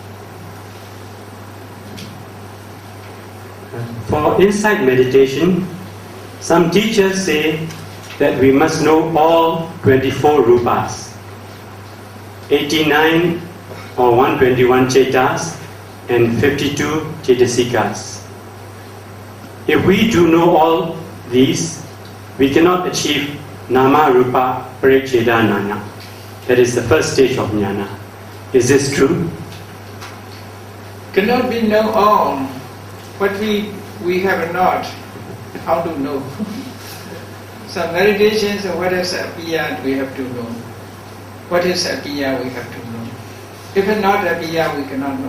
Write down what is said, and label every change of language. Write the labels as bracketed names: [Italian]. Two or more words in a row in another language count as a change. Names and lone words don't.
[English] For insight meditation, some teachers say that we must know all 24 rupas, 89 or 121 chetas, and 52 chetasikas. If we do know all these, we cannot achieve [Pali] nama rupa parichedanana. [English] That is the first stage of jnana. Is this true? Cannot be know all. What we have not, how to know? Some meditations, what is Abhidhamma, we have to know. What is Abhidhamma, we have to know. If it's not Abhidhamma, we cannot know.